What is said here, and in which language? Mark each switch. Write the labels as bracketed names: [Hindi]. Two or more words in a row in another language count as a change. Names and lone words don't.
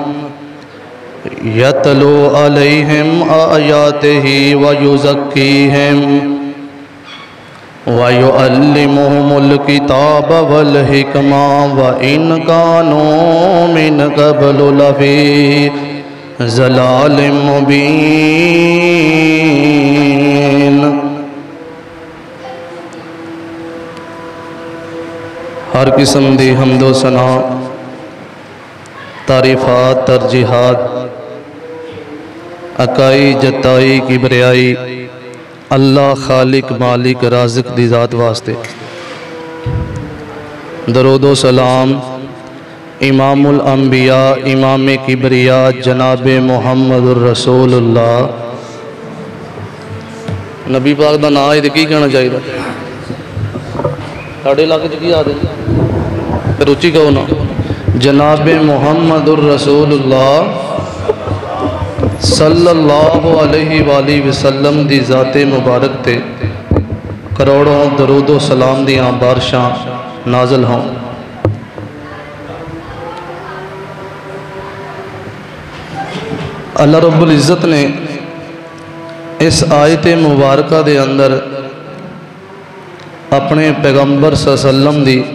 [Arabic] يتلو عليهم آياته ويزكيهم ويعلمهم الكتاب والحكمة وإن كانوا من قبل لفي ضلال مبين. [Punjabi] ہر قسم دی حمد و ثنا تعریفات ترجیحات اکائی جتائی کبریائی اللہ خالق مالک رازق دی ذات واسطے. درود و سلام امام الانبیاء امام کبریا جناب محمد رسول اللہ نبی پاک دا نام ہے کی کہنا چاہیے ساڈے علاقے کی عادت پھر اچی کہو نا جناب محمد رسول اللہ [Arabic] صلى الله عليه وسلم [Punjabi] دی ذات مبارک تے کروڑوں درود و سلام دیاں بارشاں نازل ہوں. اللہ رب العزت نے اس آیت مبارک دے اندر اپنے پیغمبر سلم دی